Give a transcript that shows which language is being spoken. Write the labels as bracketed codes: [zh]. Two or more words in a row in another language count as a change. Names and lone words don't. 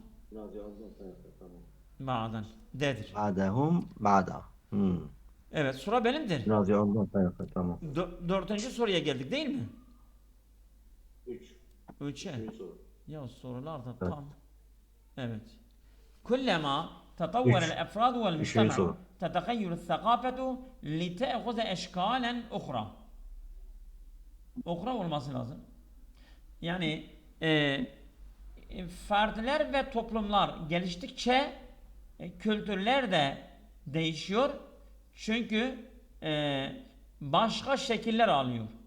[tr] Biraz yazdım. Tamam. Ba'dan. D'dir. [ar] بعضهم بعضا. [tr] Evet sura benimdir. Biraz ondan sayfa tamam. Dördüncü soruya geldik değil mi? 3. Üçe. 3 soru. Ya sorular da Evet. tam. Evet. [ar] كلما تطور [tr] Üç. [ar] الأفراد [tr] Üçüncü [ar] والمجتمع [tr] soru. [ar] تتغير الثقافة لتأخذ أشكالا أخرى. [tr] Okra olması lazım. Yani fertler ve toplumlar geliştikçe kültürler de değişiyor. Çünkü başka şekiller alıyor.